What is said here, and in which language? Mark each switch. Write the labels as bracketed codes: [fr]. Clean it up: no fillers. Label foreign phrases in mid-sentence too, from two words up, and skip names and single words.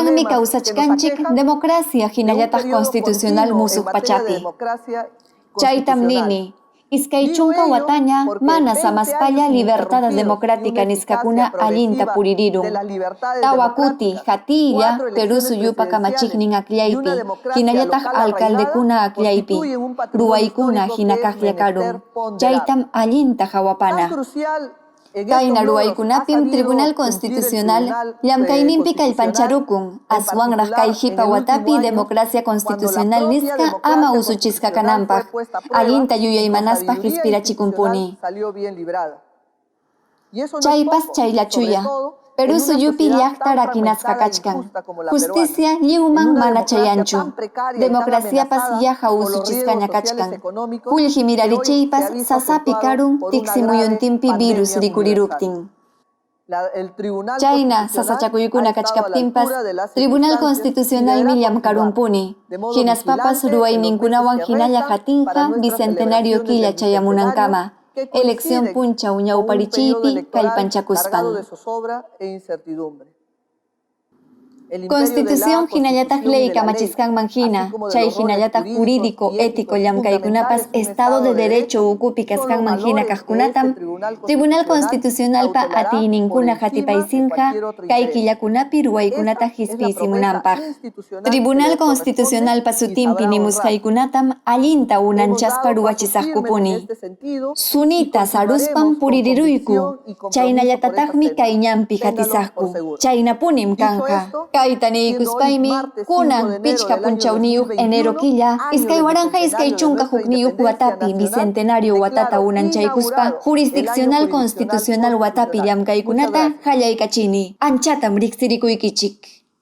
[es] problemas que nos [qu] kawsachkanchik [es] aquejan, democracia de un [qu] hinallataq [es] periodo constitucional continuo en [qu] musuq [es] materia de [qu] pachapi. [es] democracia [qu] Chaytam [es] constitucional. [qu] nini, iskay [es] Digo [qu] chunka [es] ello [qu] wataña [es] porque [qu] mana 20 samaspalla [es] años libertad ininterrumpidos y democrática una [qu] niskakuna [es] eficacia [qu] allinta [es] progresiva [qu] puririrun. [es] de las libertades [qu] Tawakuti, [es] democráticas, [qu] Hatilla, 4 Perú [es] elecciones [qu] suyupa kamachiknin [es] presidenciales y una [qu] aklaypi, [es] democracia [qu] hinallataq [es] local arraigada [qu] alcaldekuna aklaypi, [es] constituyen un patrimonio [qu] ruwaykuna [es] histórico que es [qu] hinakaqllakarun. [es] menester ponderar. [qu] Chaytam allinta [es] Tan [qu] hawapana. [es] crucial en [qu] Kayna [es] estos logros ha [qu] ruwaykunapim [es] sabido [qu] Tribunal [es] cumplir el [qu] Constitucional [es] Tribunal [qu] llamkayninpi [es] Constitucional, [qu] kallpancharukun, [es] en [qu] aswanraq [es] particular en [qu] kayhipa [es] el [qu] watapi [es] último año, [qu] democracia [es] cuando la [qu] constitucional [es] propia [qu] nisqa [es] democracia [qu] ama usuchisqa [es] constitucional [qu] kananpaq, [es] fue puesta a prueba [qu] allinta [es] y con [qu] yuyaymanaspa [es] sabiduría [qu] hispirachikumpuni. [es] institucional salió bien librada. Y eso no es [qu] Chaypas [es] poco, [qu] chayllachuya. [es] sobre todo [qu] Perú [es] en una [qu] suyupi [es] sociedad [qu] llaqta [es] tan [qu] rakinasqa [es] fragmentada e [qu] kachkan. [es] injusta como la [qu] Justicia [es] peruana. En [qu] lliwman [es] una [qu] mana [es] democracia [qu] chayanchu. [es] tan precaria y tan [qu] Democraciapas [es] amenazada [qu] yaha [es] por los riesgos [qu] usuchisqaña [es] sociales [qu] kachkan. [es] económicos [qu] Qullqi [es] que hoy se ha [qu] mirarichaypas [es] visto [qu] sasapi [es] acentuado [qu] karun [es] por una grave [qu] tiqsimuyuntinpi virus [es] pandemia [qu] rikuriruptin. [es] universal. El Tribunal [qu] Chayna [es] Constitucional [qu] sasachakuykuna [es] ha estado a la [qu] kachkaptinpas [es] altura de las [qu] Tribunal [es] circunstancias y [qu] Constitucional [es] deberá [qu] millam [es] continuar, [qu] karumpuni. [es] de modo [qu] Hinaspapas [es] vigilante [qu] ruwayninkunawan [es] en los meses que [qu] hinalla [es] restan para [qu] hatinqa [es] nuestras [qu] bicentenario [es] celebraciones [qu] killa [es] del Bicentenario, [qu] chayamunankama. [es] que [qu] Elección [es] coinciden [qu] puncha [es] con un periodo [qu] uñawparichiypi [es] electoral cargado de [qu] kallpanchakuspan. [es] zozobra e incertidumbre. El imperio de la [qu] Constitución hinallataq [es] Constitución y [qu] ley [es] de la ley, [qu] kamachiskanman [es] así [qu] hina, [es] como de [qu] chay [es] los roles [qu] hinallataq [es] jurídicos [qu] jurídico, [es] y [qu] ético [es] éticos [qu] llamkaykunapas [es] fundamentales de un Estado de Derecho son [qu] ukupi [es] los [qu] kasqanman hina [es] valores que [qu] kaqkunatam, [es] este [qu] Tribunal Constitucionalpa [es] cautelará por [qu] atiyninkuna [es] encima de [qu] hatipaysinqa, [es] cualquier otro [qu] kay [es] interés. [qu] killakunapi ruwaykunata [es] Esa es la promesa [qu] hisp'isimunanpaq. [es] institucional que [qu] Tribunal [es] le corresponde [qu] Constitucionalpa [es] y [qu] sutinpi [es] sabrá honrar. [qu] nimusqaykunatam allinta [es] Hemos [qu] unanchaspa [es] dado pasos firmes en [qu] ruwachisaqkupuni. [es] este sentido y [qu] Sunita saruspan [es] continuaremos con [qu] puriruyku, [es] convicción y compromiso por esta [qu] chaynallatataqmi [es] senda. [qu] kayñampi [es] Ténganlo por [qu] hatisaqku, [es] seguro. [qu] chaynapunim [es] Dicho [qu] kanja. [es] esto, [qu] Kayta [es] siendo hoy [qu] niykuspaymi, [es] martes 5 de [qu] kunan [es] enero [qu] pichka [es] del año [qu] punchawniyuq enero [es] 2021, [qu] killa, [es] año [qu] iskay [es] del [qu] waranja iskay [es] bicentenario de [qu] chunka [es] nuestra [qu] hukniyuq [es] independencia [qu] watapi [es] nacional, [qu] bicentenario watata [es] declaro [qu] unanchaykuspa, [es] inaugurado [qu] jurisdiccional [es] el año [qu] constitucional watapi [es] constitucional. Muchas [qu] llamkaykunata [es] gracias. [qu] hallaykachini. Anchatam riqsirikuykichik.